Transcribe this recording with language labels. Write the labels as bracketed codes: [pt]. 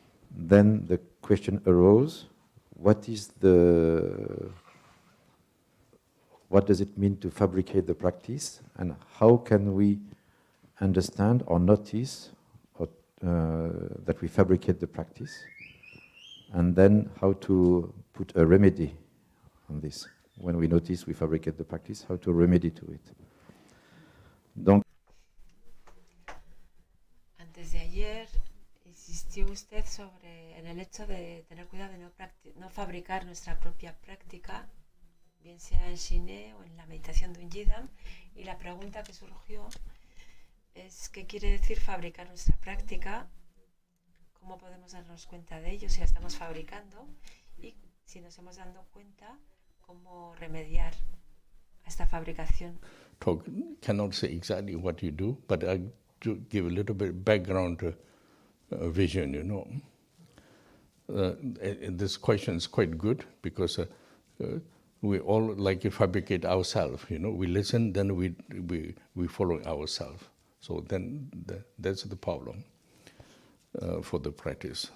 [en] Then the question arose, what does it mean to fabricate the practice, and how can we understand or notice that we fabricate the practice, and then how to put a remedy on this. When we notice we fabricate the practice, how to remedy to it. [fr] Donc, [es] antes de ayer insistió usted en el hecho de tener cuidado de no fabricar nuestra propia práctica, bien sea en Shiné o en la meditación de un yidam, y la pregunta que surgió es qué quiere decir fabricar nuestra práctica, cómo podemos darnos cuenta de ello si la estamos fabricando, y si nos hemos dado cuenta, cómo remediar a esta fabricación. [en] Talk cannot say exactly what you do, but I to give a little bit background vision, you know. This question is quite good because we all like to fabricate ourselves, you know. We listen, then we follow ourselves. So then that's the problem for the practice.